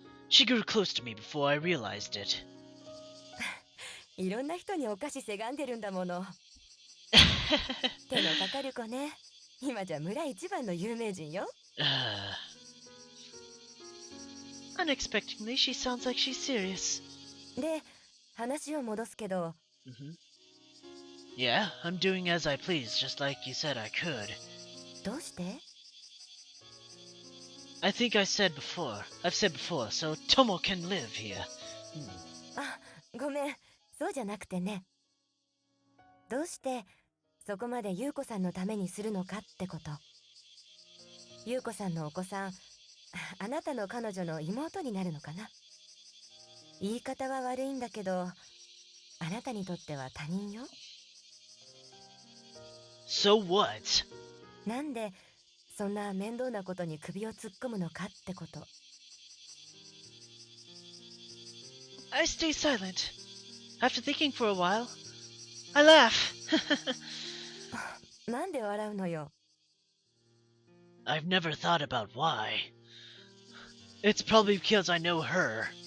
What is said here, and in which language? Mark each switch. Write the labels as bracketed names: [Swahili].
[English] She grew close to me before I realized it. [Japanese] いろんな人にお菓子せがんでるんだもの。手のかかる子ね。今じゃ村一番の有名人よ。 [English] Unexpectedly, she sounds like she's serious. [Japanese] で、話を戻すけど。 [English] Yeah, I'm doing as I please, just like you said I could. [Japanese] どうして？ [English] I think I've said before, so Tomo can live here. [Japanese] あ、ごめん、そうじゃなくてね。どうしてそこまで優子さんのためにするのかってこと。優子さんのお子さん、あなたの彼女の妹になるのかな。言い方は悪いんだけど、あなたにとっては他人よ。 [English] So what? [Japanese] なんでそんな面倒なことに首を突っ込むのかってこと。 [English] I stay silent. After thinking for a while, I laugh. [Japanese] なんで笑うのよ。 [English] I've never thought about why. It's probably because I know her.